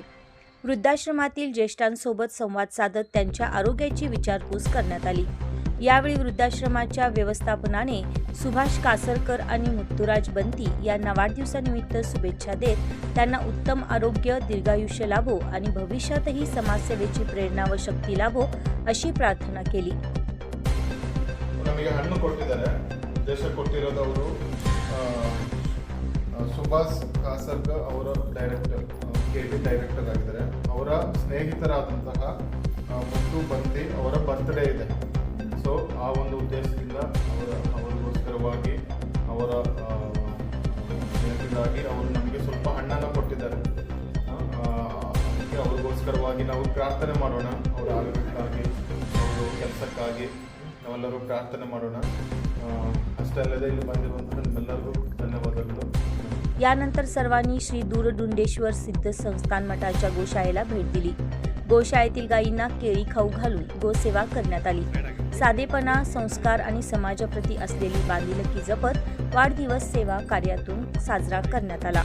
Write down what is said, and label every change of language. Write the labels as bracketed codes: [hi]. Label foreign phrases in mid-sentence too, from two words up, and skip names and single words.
[mr] वृद्धाश्रमातील ज्येष्ठांसोबत संवाद साधत त्यांच्या आरोग्याची विचारपूस करण्यात आली. यावेळी वृद्धाश्रमाच्या व्यवस्थापनाने सुभाष कासारकर आणि मुत्तुराज बंती यांना वाढदिवसानिमित्त शुभेच्छा देत त्यांना उत्तम आरोग्य, दीर्घायुष्य लाभो आणि भविष्यातही समाजसेवेची प्रेरणा व शक्ती लाभो अशी प्रार्थना केली. [kn] ನಮಗೆ ಹಣ್ಣು ಕೊಟ್ಟಿದ್ದಾರೆ. ಉದ್ದೇಶ ಕೊಟ್ಟಿರೋದವರು ಸುಭಾಷ್ ಕಾಸರ್ಕರ್ ಅವರ ಡೈರೆಕ್ಟರ್, KV ಡೈರೆಕ್ಟರ್ ಆಗಿದ್ದಾರೆ. ಅವರ ಸ್ನೇಹಿತರಾದಂತಹ ಮುತ್ತು ಬಂತಿ ಅವರ ಬರ್ತ್ಡೇ ಇದೆ. ಸೊ ಆ ಒಂದು ಉದ್ದೇಶದಿಂದ ಅವರಿಗೋಸ್ಕರವಾಗಿ ಅವರ ನೆನಪಿಗಾಗಿ ಅವರು ನಮಗೆ ಸ್ವಲ್ಪ ಹಣ್ಣನ್ನು ಕೊಟ್ಟಿದ್ದಾರೆ. ಅದಕ್ಕೆ ಅವ್ರಿಗೋಸ್ಕರವಾಗಿ ನಾವು ಪ್ರಾರ್ಥನೆ ಮಾಡೋಣ. ಅವರ ಆರೋಗ್ಯಕ್ಕಾಗಿ, ಅವರು ಕೆಲಸಕ್ಕಾಗಿ ನಾವೆಲ್ಲರೂ ಪ್ರಾರ್ಥನೆ ಮಾಡೋಣ. ಅಷ್ಟೇ ಅಲ್ಲದೆ ಇಲ್ಲಿ ಬಂದಿರುವಂತಹ ನಿಮ್ಮೆಲ್ಲರಿಗೂ ಧನ್ಯವಾದಗಳು. [mr] यानंतर सर्वांनी श्री दूरडुंडेश्वर सिद्ध संस्थान मठाच्या गोशाळेला भेट दिली. गोशाळेतील गायींना केळी खाऊ घालून गोसेवा करण्यात आली. साधेपणा, संस्कार आणि समाजाप्रती असलेली बांधिलकी जपत वाढदिवस सेवा कार्यातून साजरा करण्यात आला.